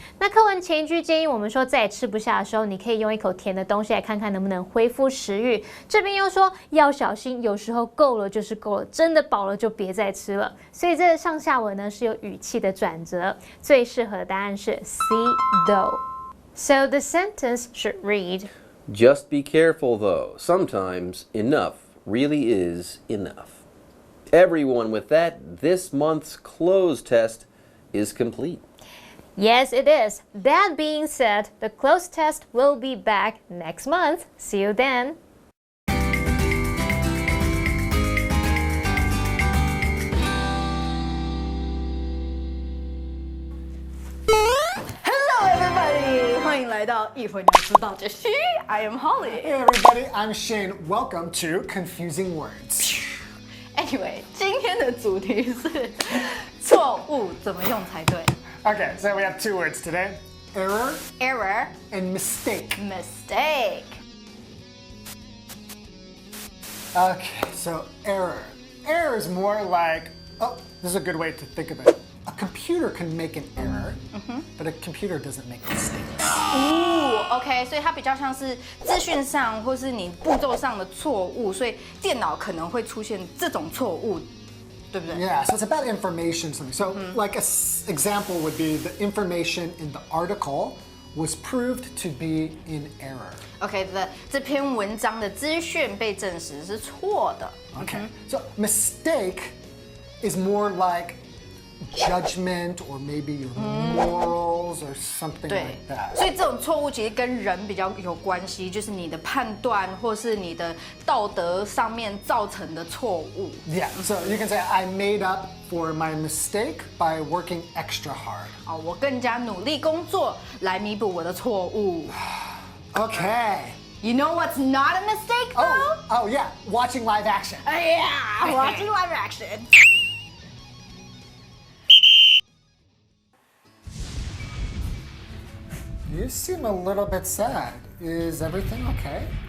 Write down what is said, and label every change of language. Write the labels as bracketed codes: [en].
[zh] 那课文前一句建议我们说再也吃不下的时候，你可以用一口甜的东西来看看能不能恢复食欲。这边又说要小心，有时候够了就是够了，真的饱了就别再吃了。所以这个上下文呢是有语气的转折，最适合的答案是 C though. [en] So the sentence should read, Just be careful though. Sometimes enough really is enough. Everyone, with that, this month's clothes test is complete. Yes, it is. That being said, the clothes test will be back next month. See you then. Hello, everybody! [zh] 欢迎来到一会鸟知道这些。 [en] I am Holly. Hey everybody, I'm Shane. Welcome to Confusing Words. [zh] Anyway, 今天的主题是错误怎么用才对。 [en] Okay, so we have two words today. Error Error, and mistake. mistake. Okay, so error. Error is more like, oh, this is a good way to think of it. A computer can make an error, but a computer doesn't make mistakes. [zh] OK， 所以它比较像是资讯上或是你步骤上的错误，所以电脑可能会出现这种错误，对不对？ [en] Yeah, so it's about information something. So like an example would be the information in the article was proved to be in error. [zh] OK 这篇文章的资讯被证实是错的。 [en] Okay, so mistake is more like judgment or maybe your morals or something [zh] 对 [en] like that. [zh] 所以这种错误其实跟人比较有关系，就是你的判断或是你的道德上面造成的错误。 [en] Yeah, so you can say I made up for my mistake by working extra hard. [zh] 我更加努力工作来弥补我的错误。 [en] Okay. You know what's not a mistake though? Oh yeah, watching live action. Yeah, watching live action. You seem a little bit sad. Is everything okay?